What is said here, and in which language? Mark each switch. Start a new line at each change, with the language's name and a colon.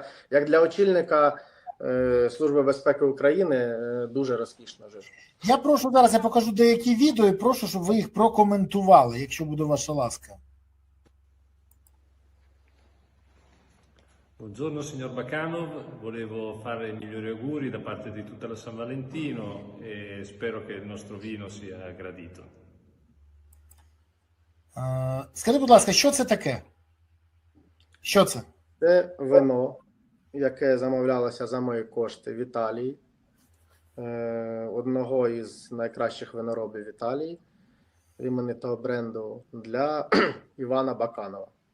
Ukrainian: Як для очільника Служби безпеки України, дуже розкішно жив. Я прошу зараз, я покажу деякі відео і прошу, щоб ви їх прокоментували, якщо буде ваша ласка.
Italian: Buongiorno signor Bakanov, volevo fare i migliori auguri da parte di tutta la San Valentino e spero che il nostro vino sia gradito.
Ukrainian: Скажіть, будь ласка, що це таке? Що це? Це вино, яке замовлялося за мої кошти в Італії, одного із найкращих виноробів Італії, іменитого бренду для Івана Баканова.